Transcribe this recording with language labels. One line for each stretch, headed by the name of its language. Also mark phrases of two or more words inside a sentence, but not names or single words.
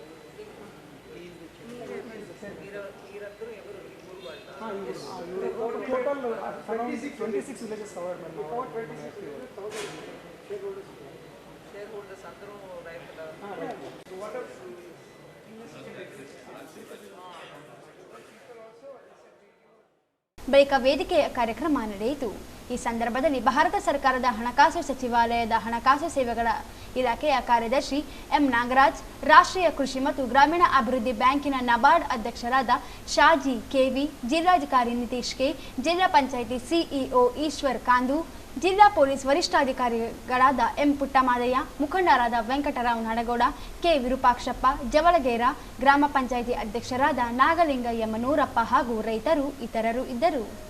English: total 26 villages covered madam. share holders
Telugu: అందరూ రైతుల
Kannada: ಬಳಿಕ ವೇದಿಕೆಯ ಕಾರ್ಯಕ್ರಮ ನಡೆಯಿತು. ಈ ಸಂದರ್ಭದಲ್ಲಿ ಭಾರತ ಸರ್ಕಾರದ ಹಣಕಾಸು ಸಚಿವಾಲಯದ ಹಣಕಾಸು ಸೇವೆಗಳ ಇಲಾಖೆಯ ಕಾರ್ಯದರ್ಶಿ ಎಂ ನಾಗರಾಜ್, ರಾಷ್ಟ್ರೀಯ ಕೃಷಿ ಮತ್ತು ಗ್ರಾಮೀಣ ಅಭಿವೃದ್ಧಿ ಬ್ಯಾಂಕಿನ ನಬಾರ್ಡ್ ಅಧ್ಯಕ್ಷರಾದ ಶಾಜಿ ಕೆವಿ, ಜಿಲ್ಲಾಧಿಕಾರಿ ನಿತೀಶ್ ಕೆ, ಜಿಲ್ಲಾ ಪಂಚಾಯಿತಿ ಸಿಇಒ ಈಶ್ವರ್ ಕಾಂದು, ಜಿಲ್ಲಾ ಪೊಲೀಸ್ ವರಿಷ್ಠಾಧಿಕಾರಿಗಳಾದ ಎಂ ಪುಟ್ಟಮಾದಯ್ಯ, ಮುಖಂಡರಾದ ವೆಂಕಟರಾವ್ ನಡಗೌಡ, ಕೆ ವಿರೂಪಾಕ್ಷಪ್ಪ, ಜವಳಗೇರ, ಗ್ರಾಮ ಪಂಚಾಯಿತಿ ಅಧ್ಯಕ್ಷರಾದ ನಾಗಲಿಂಗ ಯಮನೂರಪ್ಪ ಹಾಗೂ ರೈತರು ಇತರರು ಇದ್ದರು.